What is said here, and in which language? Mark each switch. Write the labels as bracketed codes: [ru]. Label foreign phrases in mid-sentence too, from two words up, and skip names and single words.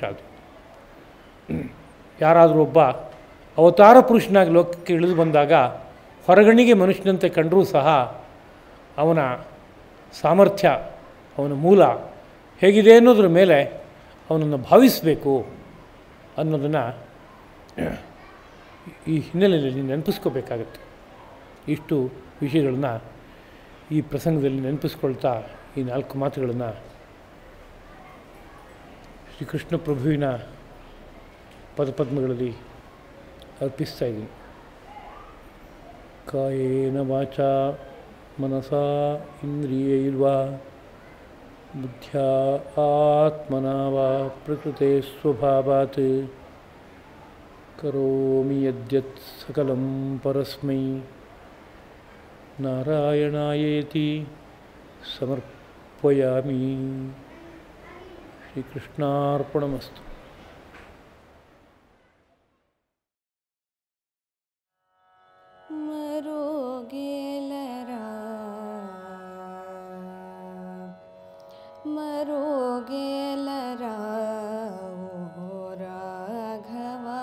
[kn] ಅದು ಯಾರಾದರೂ ಒಬ್ಬ ಅವತಾರ ಪುರುಷನಾಗಿ ಲೋಕಕ್ಕೆ ಇಳಿದು ಬಂದಾಗ ಹೊರಗಣ್ಣಿಗೆ ಮನುಷ್ಯನಂತೆ ಕಂಡರೂ ಸಹ ಅವನ ಸಾಮರ್ಥ್ಯ, ಅವನ ಮೂಲ ಹೇಗಿದೆ ಅನ್ನೋದ್ರ ಮೇಲೆ ಅವನನ್ನು ಭಾವಿಸಬೇಕು ಅನ್ನೋದನ್ನು ಈ ಹಿನ್ನೆಲೆಯಲ್ಲಿ ನೆನಪಿಸ್ಕೋಬೇಕಾಗತ್ತೆ. ಇಷ್ಟು ವಿಷಯಗಳನ್ನು ಈ ಪ್ರಸಂಗದಲ್ಲಿ ನೆನಪಿಸ್ಕೊಳ್ತಾ ಈ 4 ಮಾತುಗಳನ್ನು ಶ್ರೀಕೃಷ್ಣ ಪ್ರಭುವಿನ ಪದಪದ್ಮಗಳಲ್ಲಿ ಅರ್ಪಿಸ್ತಾ ಇದ್ದೀನಿ. [sa] ಕಾಯೇನ ವಾಚಾ ಮನಸಾ ಇಂದ್ರಿಯೈರ್ವಾ ಬುದ್ಧ್ಯಾ ಆತ್ಮನಾ ವಾ ಪ್ರಕೃತೆ ಸ್ವಭಾವಾತ್ ಕರೋಮಿ ಯದ್ಯತ್ ಸಕಲಂ ಪರಸ್ಮೈ ನಾರಾಯಣಾಯೇತಿ ಸಮರ್ಪಯಾಮಿ. ಶ್ರೀಕೃಷ್ಣಾರ್ಪಣಮಸ್ತು. [te] మరుగేలరా ఓ రాఘవ,